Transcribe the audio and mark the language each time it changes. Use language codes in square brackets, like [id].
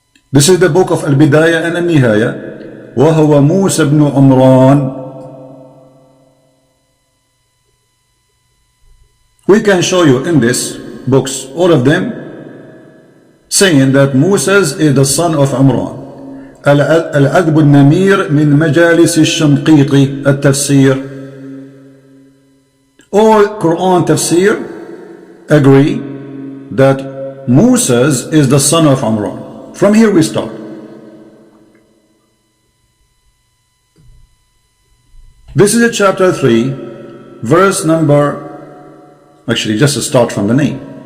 [en] This is the book of Al-Bidayah and Al-Nihaya. [ar] وَهُوَ مُوسَى بْنُ عُمْرَان. [en] We can show you in this books, all of them, saying that Moses is the son of Imran. [ar] العذب النمير من مجالس الشنقيطي التفسير. [en] All Quran tafsir agree that Moses is the son of Imran. From here we start. This is a chapter 3, verse number, actually just start from the name.